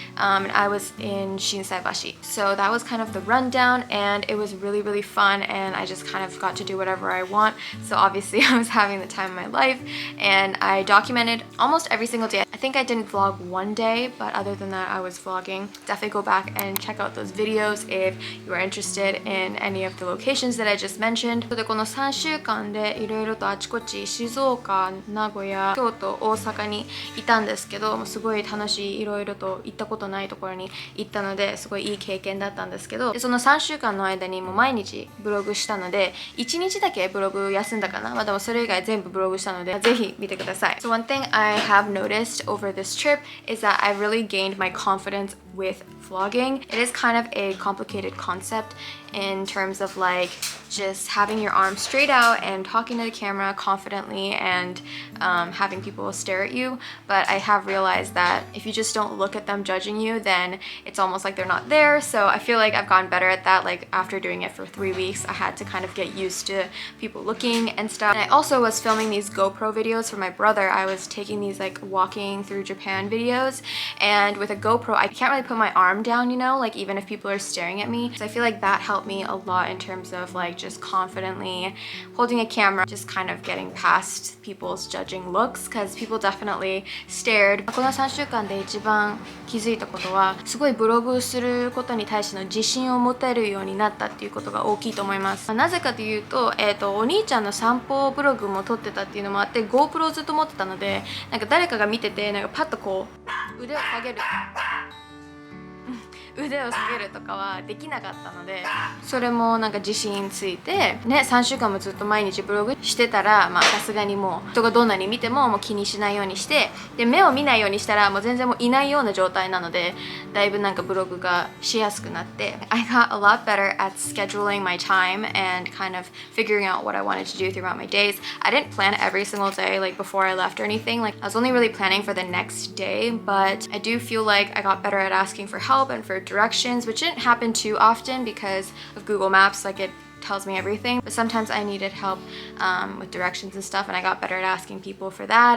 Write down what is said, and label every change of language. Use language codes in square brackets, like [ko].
[en] And I was in Shinsaibashi. So that was kind of the rundown and it was really fun and I just kind of got to do whatever I want. So obviously I was having the time of my life and I documented almost every single day. I think I didn't vlog one day, but other than that I was vlogging. Definitely go back and check out those videos if you are interested in any of the locations that I just mentioned. [ja] でこの3週間でいろいろとあちこち静岡、名古屋、京都、大阪にいたんですけど、もうすごい楽しい、いろいろと行ったことないところに行ったのですごいいい経験だったんですけど、でその3週間の間にもう毎日ブログしたので1日だけブログ休んだかな、でもそれ以外全部ブログしたのでぜひ見てください。 [en] So one thing I have noticed over this trip is that I really gained my confidence with vlogging. It is kind of a complicated concept in terms of like just having your arms straight out and talking to the camera confidently and having people stare at you. But I have realized that if you just don't look at them judging you, then it's almost like they're not there. So I feel like I've gotten better at that. Like after doing it for 3 weeks, I had to kind of get used to people looking and stuff. And I also was filming these GoPro videos for my brother. I was taking these like walking through Japan videos, and with a GoPro I can't really really put my arm down, you know, like even if people are staring at me. So I feel like that helped me a lot in terms of like just confidently holding a camera, just kind of getting past people's judging looks, because people definitely stared. [ja] この3週間で一番気づいたことは、すごいブログすることに対しての自信を持てるようになったっていうことが大きいと思います。なぜかというと、お兄ちゃんの散歩ブログも撮ってたっていうのもあって、 GoPro をずっと持ってたので、なんか誰かが見てて、なんかパッとこう腕を下げる腕を下げるとかはできなかったので、それもなんか自信ついてね、3週間もずっと毎日ブログしてたら、まあさすがにもう人がどんなに見てももう気にしないようにして、で目を見ないようにしたらもう全然もういないような状態なので、だいぶなんかブログがしやすくなって、 [en] I got a lot better at scheduling my time and kind of figuring out what I wanted to do throughout my days. I didn't plan every single day like before I left or anything. Like I was only really planning for the next day, but I do feel like I got better at asking for help and for directions, which didn't happen too often because of Google Maps. Like it tells me everything, but sometimes I needed help with directions and stuff, and I got better at asking people for that.